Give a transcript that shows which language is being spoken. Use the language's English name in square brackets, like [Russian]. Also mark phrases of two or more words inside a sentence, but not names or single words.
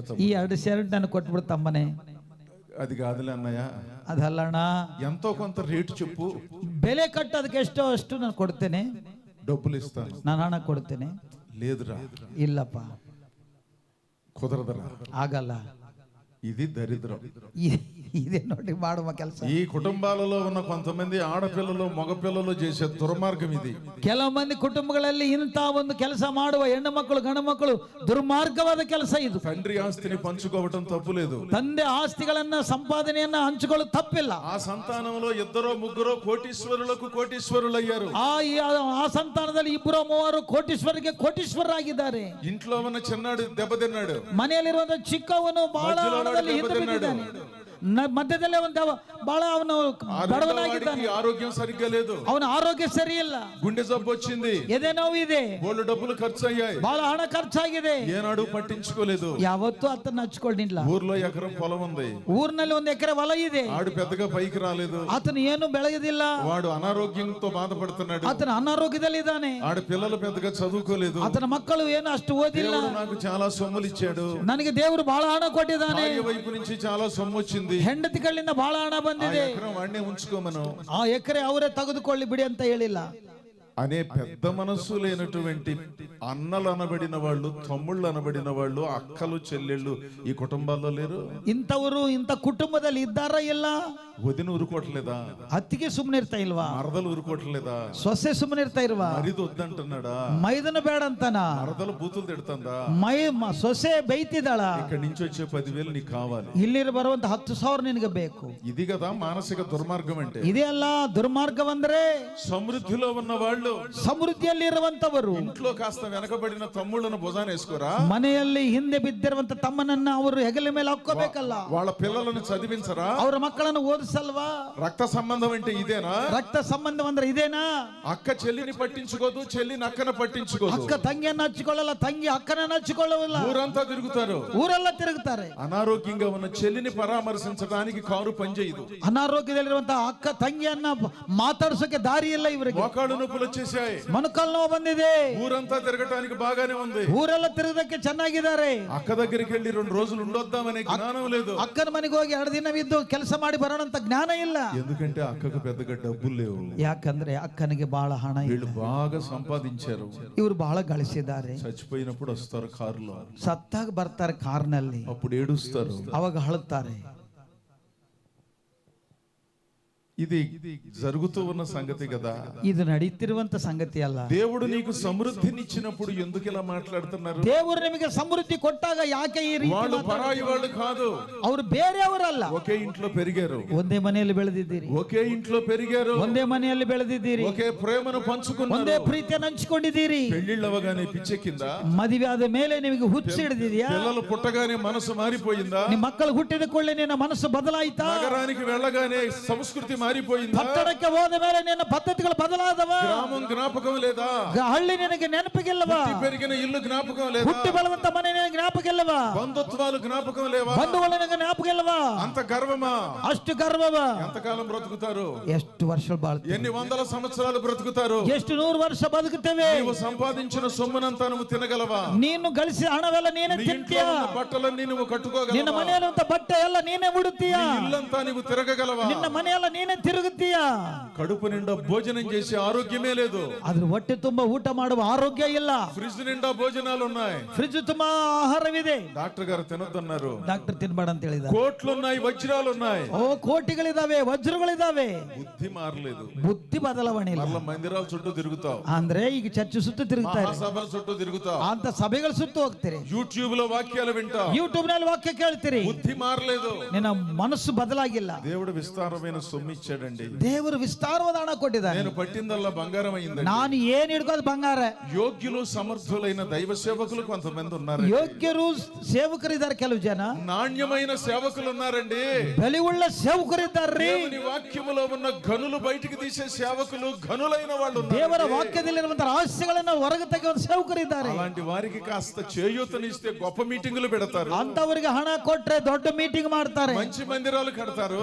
[Kannada] ಈ 2 ಸೆಂಟ್ ನನಗೆ ಕೊಟ್ಬಿಡು ತಮ್ಮನೆ. [Telugu] అది కాదులే అన్నయ్య, [Kannada] ಅದಲ್ಲಣ್ಣ, [Telugu] ఎంతో కొంత రేటు చెప్పు, [Kannada] ಬೆಲೆ ಕಟ್ಟೋದಕ್ಕೆ ಎಷ್ಟೋ ಅಷ್ಟು ನಾನು ಕೊಡ್ತೇನೆ, [Telugu] డబ్బులు ఇస్తాను. [Kannada] ನಾನು ಹಣ ಕೊಡ್ತೇನೆ. [Telugu] లేదురా, [Kannada] ಇಲ್ಲಪ್ಪ, [Telugu] కుదరదురా, [Kannada] ಆಗಲ್ಲ. [Telugu] ఇది దరిద్రం. [Kannada] ಇದೇ ನೋಡಿ ಮಾಡುವ ಕೆಲಸ. [Telugu] ఈ కుటుంబాలలో ఉన్న కొంతమంది ఆడపిల్లలు మగపిల్లలు చేసే దుర్మార్గం ఇది. [Kannada] ಕೆಲವು ಮಂದಿ ಕುಟುಂಬಗಳಲ್ಲಿ ಇಂಥ ಒಂದು ಕೆಲಸ ಮಾಡುವ ಹೆಣ್ಣು ಮಕ್ಕಳು ಗಂಡು ಮಕ್ಕಳು ದುರ್ಮಾರ್ಗವಾದ ಕೆಲಸ ಇದು. [Telugu] తండ్రి ఆస్తిని పంచుకోవటం తప్పులేదు, [Kannada] ತಂದೆ ಆಸ್ತಿಗಳನ್ನ ಸಂಪಾದನೆಯನ್ನ ಹಂಚಿಕೊಳ್ಳೋದು ತಪ್ಪಿಲ್ಲ. [Telugu] ఆ సంతానంలో 2 3 కోటీశ్వరులు అయ్యారు. [Kannada] ಆ ಸಂತಾನದಲ್ಲಿ 2 3 ಕೋಟೀಶ್ವರಿಗೆ ಕೋಟೀಶ್ವರರಾಗಿದ್ದಾರೆ. [Telugu] ఇంట్లో ఉన్న చిన్నాడు దెబ్బతిన్నాడు, [Kannada] ಮನೆಯಲ್ಲಿರುವಂತ ಚಿಕ್ಕವನು ಬಹಳ ಹಣದಲ್ಲಿ ಹಿಂದೆ ಬಿದ್ದಿದ್ದಾನೆ. ಮಧ್ಯದಲ್ಲೇ ಒಂದು ಬಹಳ ಅವನು ಬಡವನಾಗಿದ್ದಾನೆ, [Telugu] ఆరోగ్యం సరిగ్గా లేదు, [Kannada] ಅವನ ಆರೋಗ್ಯ ಸರಿ ಇಲ್ಲ, [Telugu] గుండె జబ్బు వచ్చింది, [Kannada] ಎದೆ ನೋವು ಇದೆ, [Telugu] బోళ్ళు డబ్బులు ఖర్చు అయ్యాయి, [Kannada] ಬಹಳ ಹಣ ಖರ್ಚಾಗಿದೆ, [Telugu] ఏనాడు పట్టించుకోలేదు. [Kannada] ಯಾವತ್ತೂ ಆತನ ಹಚ್ಕೊಂಡಿಲ್ಲ. [Telugu] ఊర్లో ఎకరం పొలం ఉంది, [Kannada] ಊರಿನಲ್ಲಿ 1 ಎಕರೆ ಹೊಲ ಇದೆ, [Telugu] ఆడు పెద్దగా పైకి రాలేదు, [Kannada] ಆತನು ಏನು ಬೆಳೆಯುವುದಿಲ್ಲ, [Telugu] వాడు అనారోగ్యంతో బాధపడుతున్నాడు, [Kannada] ಆತನ ಅನಾರೋಗ್ಯದಲ್ಲಿ ಇದ್ದಾನೆ, [Telugu] ఆడ పిల్లలు పెద్దగా చదువుకోలేదు, [Kannada] ಆತನ ಮಕ್ಕಳು ಏನು ಅಷ್ಟು ಓದಿಲ್ಲ. [Telugu] దేవుడు నాకు చాలా సొమ్ములు ఇచ్చాడు, [Kannada] ನನಗೆ ದೇವರು ಬಹಳ ಹಣ ಕೊಟ್ಟಿದ್ದಾನೆ, [Telugu] భార్య వైపు నుంచి చాలా సొమ్ము వచ్చింది, [Kannada] ಹೆಂಡತಿಗಳಿಂದ ಬಹಳ ಹಣ ಬಂದಿದೆ, [Telugu] ఎకరం వాడినే ఉంచుకోమను, [Kannada] ಆ ಎಕರೆ ಅವರೇ ತೆಗೆದುಕೊಳ್ಳಿ ಬಿಡಿ ಅಂತ ಹೇಳಿಲ್ಲ. [Telugu] అనే పెద్ద మనస్సు లేనటువంటి అన్నలు అనబడిన వాళ్ళు, తమ్ముళ్ళు అనబడిన వాళ్ళు, అక్కలు చెల్లెళ్ళు ఈ కుటుంబాల్లో లేరు. [Kannada] ಇಂಥವರು ಇಂಥ ಕುಟುಂಬದಲ್ಲಿ ಇದ್ದಾರಾ? ಇಲ್ಲ. [Telugu] వదిన ఊరుకోవట్లేదా? [Kannada] ಅತ್ತಿಗೆ ಸುಮ್ಮನೆ ಇರ್ತಾ ಇಲ್ವಾ? [Telugu] మరదలు ఊరుకోవట్లేదా? [Kannada] ಸೊಸೆ ಸುಮ್ಮನೆ ಇರ್ತಾ ಇಲ್ವಾ? [Telugu] మరిది వద్దంటున్నాడా? [Kannada] ಮೈದನ ಬೇಡ ಅಂತಾನ? [Telugu] మరదలు బూతులు తిడుతుందా? [Kannada] ಸೊಸೆ ಬೈತಿದ್ದಾಳ? [Telugu] ఇక్కడి నుంచి వచ్చే 10,000 నీకు కావాలి, [Kannada] ಇಲ್ಲಿ ಬರುವಂತ 10,000 ನಿನಗೆ ಬೇಕು. [Telugu] ఇది కదా మానసిక దుర్మార్గం అంటే. [Kannada] ಇದೇ ಅಲ್ಲ ದುರ್ಮಾರ್ಗವಂದ್ರೆ. [Telugu] సమృద్ధిలో ఉన్న వాళ్ళు, [Kannada] ಸಮೃದ್ಧಿಯಲ್ಲಿ ಇರುವಂತವರು [Telugu] ఇంట్లో కాస్త వెనకబడిన తమ్ముళ్ళను భుజాన వేసుకోరా? [Kannada] ಮನೆಯಲ್ಲಿ ಹಿಂದೆ ಬಿದ್ದಿರುವಂತ ತಮ್ಮನನ್ನ ಅವರು ಹೆಗಲ ಮೇಲೆ ಹಾಕೋಬೇಕಲ್ಲ. [Telugu] వాళ్ళ పిల్లలను చదివించరా? [Kannada] ಅವರ ಮಕ್ಕಳನ್ನು ಓದಿಸಲ್ವಾ? [Telugu] రక్త సంబంధం అంటే ఇదేనా? [Kannada] ರಕ್ತ ಸಂಬಂಧ ಅಂದ್ರೆ ಇದೇನಾ? [Telugu] అక్క చెల్లిని పట్టించుకోదు, చెల్లిని అక్కన పట్టించుకోదు, [Kannada] ಅಕ್ಕ ತಂಗಿಯನ್ನ ಹಚ್ಚಿಕೊಳ್ಳಲ್ಲ, ತಂಗಿ ಅಕ್ಕನನ್ನ ಹಚ್ಚಿಕೊಳ್ಳಲ್ಲ, [Telugu] ఊరంతా తిరుగుతారు, [Kannada] ಊರೆಲ್ಲ ತಿರುಗುತ್ತಾರೆ. [Telugu] అనారోగ్యంగా ఉన్న చెల్లిని పరామర్శించడానికి కారు పనిచేయదు, [Kannada] ಅನಾರೋಗ್ಯದಲ್ಲಿರುವಂತಹ ಅಕ್ಕ ತಂಗಿಯನ್ನ ಮಾತಾಡ್ಸೋಕೆ ದಾರಿ ಇಲ್ಲ ಇವರಿಗೆ, [Telugu] మోకాళ్ళు నొప్పులు వచ్చేసాయి, [Kannada] ಮೊಣಕಾಲು ನೋವು ಬಂದಿದೆ, [Telugu] ఊరంతా తిరగటానికి బాగానే ఉంది, [Kannada] ಊರೆಲ್ಲ ತಿರುಗದಕ್ಕೆ ಚೆನ್ನಾಗಿದ್ದಾರೆ, [Telugu] అక్క దగ్గరికి వెళ్ళి 2 రోజులు ఉండొద్దామనే జ్ఞానం లేదు, [Kannada] ಅಕ್ಕನ ಮನೆಗೆ ಹೋಗಿ 2 ದಿನವಿದ್ದು ಕೆಲಸ ಮಾಡಿ ಬರೋಣ ಅಂತ ಜ್ಞಾನ ಇಲ್ಲ. [Telugu] ఎందుకంటే అక్కకు పెద్దగా డబ్బులు లేవు, [Kannada] ಯಾಕಂದ್ರೆ ಅಕ್ಕನಿಗೆ ಬಹಳ ಹಣ ಇದೆ, [Telugu] వీళ్ళు బాగా సంపాదించారు, [Kannada] ಇವರು ಬಹಳ ಗಳಿಸಿದ್ದಾರೆ. [Telugu] చచ్చిపోయినప్పుడు వస్తారు కారులో, [Kannada] ಸತ್ತಾಗ ಬರ್ತಾರೆ ಕಾರ್ನಲ್ಲಿ, [Telugu] అప్పుడు ఏడుస్తారు, [Kannada] ಅವಾಗ ಅಳುತ್ತಾರೆ. [Telugu] ఇది జరుగుతూ ఉన్న సంగతి కదా. [Kannada] ಇದು ನಡೀತಿರುವಂತ ಸಂಗತಿ ಅಲ್ಲ. [Telugu] దేవుడు నీకు సమృద్ధినిచ్చినప్పుడు ఎందుకు ఇలా మాట్లాడుతున్నారు? [Kannada] ದೇವರು ನಿಮಗೆ ಸಮೃದ್ಧಿ ಕೊಟ್ಟಾಗ ಯಾಕೆ ಈ ರೀತಿ [Telugu] వాళ్ళు పరాయి వాళ్ళు కాదు, [Kannada] ಅವರು ಬೇರೆಯವರಲ್ಲ. [Telugu] ఒకే ఇంట్లో పెరిగారు, [Kannada] ಒಂದೇ ಮನೆಯಲ್ಲಿ ಬೆಳೆದಿದ್ದೀರಿ, [Telugu] ఒకే ఇంట్లో పెరిగారు, [Kannada] ಒಂದೇ ಮನೆಯಲ್ಲಿ ಬೆಳೆದಿದ್ದೀರಿ, [Telugu] ఒకే ప్రేమను పంచుకున్నారు, [Kannada] ಒಂದೇ ಪ್ರೀತಿಯನ್ನು ಹಂಚಿಕೊಂಡಿದ್ದೀರಿ. [Telugu] పెళ్లిళ్ళవగానే పిచ్చెక్కిందా? [Kannada] ಮದುವೆ ಆದ ಮೇಲೆ ನಿಮಗೆ ಹುಚ್ಚು ಹಿಡಿದಿದೆಯಾ? [Telugu] పిల్లలు పుట్టగానే మనసు మారిపోయిందా? [Kannada] ನಿಮ್ಮ ಮಕ್ಕಳು ಹುಟ್ಟಿದ ಕೂಡಲೇ ನಿನ್ನ ಮನಸ್ಸು ಬದಲಾಯಿತಾ? [Telugu] నగరానికి వెళ్ళగానే సంస్కృతి మారిపోయిందా? [Kannada] పట్టణಕ್ಕೆ ಹೋದ ಮೇಲೆ ನಿನ್ನ ಪದ್ಧತಿಗಳು ಬದಲಾದವ? [Telugu] గ్రామం జ్ఞాపకం లేదా? [Kannada] ಹಳ್ಳಿ ನಿನಗೆ ನೆನಪಿಗಿಲ್ಲವ? [Telugu] పెరిగిన ఇల్లు జ్ఞాపకం లేదా? [Kannada] ಹುಟ್ಟಿ ಬೆಳೆದಂತ ಮನೆ ನಿನಗೆ ಜ್ಞಾಪಕಿಲ್ಲವ? [Telugu] బంధుత్వాలు జ్ఞాపకం లేవా? [Kannada] ಬಂಧುಗಳು ನಿನಗೆ ಜ್ಞಾಪಕಿಲ್ಲವ? [Telugu] అంత గర్వమా? [Kannada] ಅಷ್ಟು ಗರ್ವವ? [Telugu] ఎంతకాలం బ్రతుకుతారు? [Kannada] ಎಷ್ಟು ವರ್ಷಗಳು ಬಾಳ್ತೀವಿ? [Telugu] ఎన్ని వందల సంవత్సరాలు బ్రతుకుతారు? [Kannada] ಎಷ್ಟು 100 ವರ್ಷ ಬದುಕುತ್ತೇವೆ? [Telugu] నీవు సంపాదించిన సొమ్మునంతా నువ్వు తినగలవా? [Kannada] ನೀನು ಗಳಿಸಿದ ಹಣವೆಲ್ಲ ನೀನೇ [Telugu] నీ ఇంట్లో [Kannada] ತಿಂತೀಯ? [Telugu] ఉన్న బట్టలన్నీ నువ్వు [Kannada] ನಿನ್ನ [Telugu] కట్టుకోగలవా? [Kannada] ಮನೆಯಲ್ಲಿರುವಂತ ಬಟ್ಟೆ ಎಲ್ಲ ನೀನೇ ಉಡುತ್ತೀಯ? [Telugu] నీ ఇల్లంతా నువ్వు తిరగగలవా? [Kannada] ನಿನ್ನ ಮನೆಯೆಲ್ಲ ನೀನೇ ತಿರುಗುತ್ತೀಯ? [Telugu] కడుపు నిండా భోజనం చేసే ఆరోగ్యమే లేదు. [Kannada] ಆದ್ರೆ ಹೊಟ್ಟೆ ತುಂಬಾ ಊಟ ಮಾಡುವ ಆರೋಗ್ಯ ಇಲ್ಲ. [Telugu] ఫ్రిడ్జ్ నిండా భోజనాలు ఉన్నాయి. [Kannada] ಫ್ರಿಜ್ ತುಂಬಾ ಆಹಾರವಿದೆ. [Telugu] డాక్టర్ గారు తినొద్దన్నారు. [Kannada] ಡಾಕ್ಟರ್ ತಿನ್ಬೇಡ ಅಂತ ಹೇಳಿದ್ದಾರೆ. [Telugu] కోట్లున్నాయి, వజ్రాలు ఉన్నాయి. [Kannada] ಓ ಕೋಟಿಗಳಿದಾವೆ, ವಜ್ರಗಳಿದಾವೆ. [Telugu] బుద్ధి మారలేదు. [Kannada] ಬುದ್ಧಿ ಬದಲಾವಣೆ ಇಲ್ಲ. [Telugu] మళ్ళా మందిరాల చుట్టూ తిరుగుతావు. [Kannada] ಅಂದ್ರೆ ಈಗ ಚರ್ಚ್ ಸುತ್ತ ತಿರುಗ್ತಾರೆ, [Telugu] మహాసభల చుట్టూ తిరుగుతావు. [Kannada] ಅಂತ ಸಭೆಗಳ ಸುತ್ತ ಹೋಗ್ತೀರಿ, [Telugu] యూట్యూబ్ లో వాక్యాలు వింటావు. [Kannada] ಯೂಟ್ಯೂಬ್ ನಲ್ಲಿ ವಾಕ್ಯ ಕೇಳ್ತೀರಿ. [Telugu] బుద్ధి మారలేదు. [Kannada] ನಿನ್ನ ಮನಸ್ಸು ಬದಲಾಗಿಲ್ಲ. [Telugu] దేవుడు విస్తారమైన సొమ్ము ఇచ్చాడండి. [Kannada] ದೇವರು ವಿಸ್ತಾರವಾದ ಹಣ ಕೊಟ್ಟಿದ್ದಾನೆ. [Telugu] నేను పట్టిందల్లా బంగారం అయిందండి. [Kannada] ನಾನು ಏನ್ ಹಿಡ್ಕೋದು ಬಂಗಾರ. [Telugu] యోగ్యులు సమర్థులైన దైవ సేవకులు కొంతమంది ఉన్నారు. [Kannada] ಯೋಗ್ಯರು ಸೇವಕರಿದ್ದಾರೆ, ಕೆಲವು ಜನ [Telugu] నాణ్యమైన సేవకులు ఉన్నారండి. [Kannada] ಬೆಲೆಯುಳ್ಳ ಸೇವಕರಿದ್ದಾರ್ರಿ. [Telugu] దేవుని వాక్యములో ఉన్న గనులు బయటికి తీసే సేవకులు, గనులైన వాళ్ళు ఉన్నారు. [Kannada] ದೇವರ ವಾಕ್ಯದಲ್ಲಿರುವಂತಹ ರಹಸ್ಯಗಳನ್ನು ಹೊರಗೆ ತೆಗೆಯುವ ಸೇವಕರಿದ್ದಾರೆ. [Telugu] అలాంటి వారికి కాస్త చేయూతనిస్తే గొప్ప మీటింగులు పెడతారు. [Kannada] ಅಂತವರಿಗೆ ಹಣ ಕೊಟ್ರೆ ದೊಡ್ಡ ಮೀಟಿಂಗ್ ಮಾಡ್ತಾರೆ, [Telugu] మంచి మందిరాలు కడతారు,